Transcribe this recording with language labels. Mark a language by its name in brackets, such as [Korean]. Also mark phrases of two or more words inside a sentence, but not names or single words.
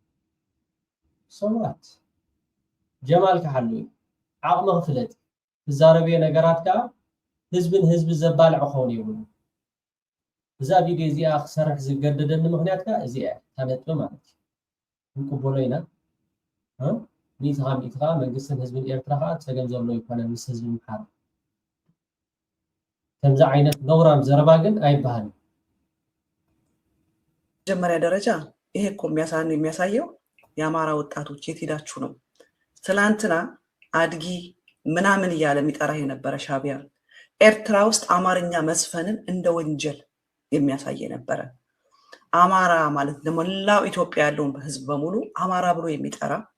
[Tigrinya] ሰዋት ጀማል ካሓሉ ዓቕሚ ክፍለጥ ትዛረብየ ነገራት ከዓ ህዝብን ህዝቢ ዘባልዕ ክኸውን ይብሉ እዛ ቪድዮ እዚኣ ክሰርሕ ዝገደደኒ ምክንያት ከዓ እዚኣ ተነጥብ ማለት እዩ ክንቅበሎ ኢና ሚኢትኻ መንግስትን ህዝብን ኤርትራ ከዓ ፀገም ዘሎ ይኮነ ምስ ህዝቢ ምሓር ከምዚ ዓይነት ነውራም ዘረባ ግን ኣይበሃልን [Amharic] በመጀመሪያ ደረጃ ይሄ እኮ የሚያሳየው የአማራ ወጣቶች የት ሄዳችሁ ነው? ትላንትና አድጊ ምናምን እያለ የሚጠራ የነበረ ሻቢያ ኤርትራ ውስጥ አማርኛ መስፈንን እንደ ወንጀል የሚያሳይ ነበረ። አማራ ማለት ለሞላው ኢትዮጵያ ያለውን ህዝብ በሙሉ አማራ ብሎ የሚጠራ